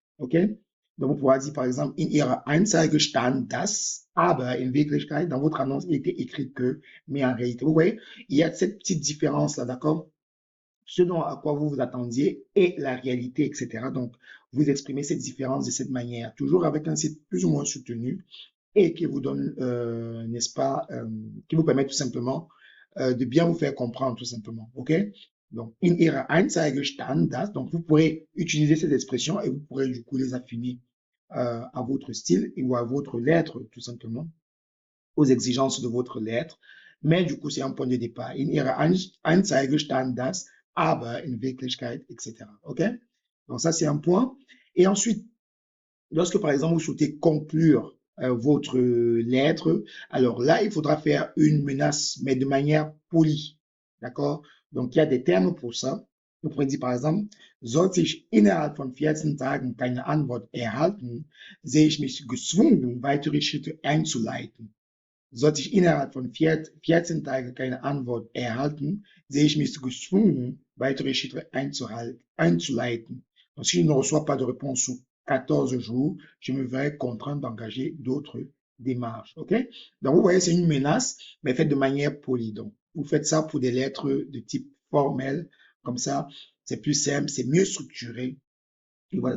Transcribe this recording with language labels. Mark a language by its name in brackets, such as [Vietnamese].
[French] Ok, donc vous pourrez dire par exemple [German] in ihrer Anzeige stand das, aber in Wirklichkeit [French] dans votre annonce il était écrit que, mais en réalité, vous voyez, il y a cette petite différence là, d'accord? Ce dont à quoi vous vous attendiez et la réalité, etc. Donc, vous exprimez cette différence de cette manière, toujours avec un site plus ou moins soutenu et qui vous donne, n'est-ce pas, qui vous permet tout simplement de bien vous faire comprendre, tout simplement. OK? [German] Donc, in ihrer Anzeige stand das. [French] Donc, vous pourrez utiliser ces expressions et vous pourrez du coup les affiner à votre style ou à votre lettre, tout simplement, aux exigences de votre lettre. Mais du coup, c'est un point de départ. [German] In ihrer Anzeige stand das, aber in Wirklichkeit, etc. [French] OK? Donc, ça, c'est un point. Et ensuite, lorsque, par exemple, vous souhaitez conclure votre lettre, alors là, il faudra faire une menace, mais de manière polie. D'accord? Donc, il y a des termes pour ça. Vous pouvez dire, par exemple, [German] sollte ich innerhalb von 14 Tagen keine Antwort erhalten, sehe ich mich gezwungen, weitere Schritte einzuleiten. Sollte ich innerhalb von 14 Tagen keine Antwort erhalten, sehe ich mich gezwungen, weitere Schritte einzuleiten. [French] Donc, si je ne reçois pas de réponse sous 14 jours, je me verrai contraint d'engager d'autres démarches. OK? Donc, vous voyez, c'est une menace, mais faite de manière polie. Donc, vous faites ça pour des lettres de type formel. Comme ça, c'est plus simple, c'est mieux structuré. Et voilà.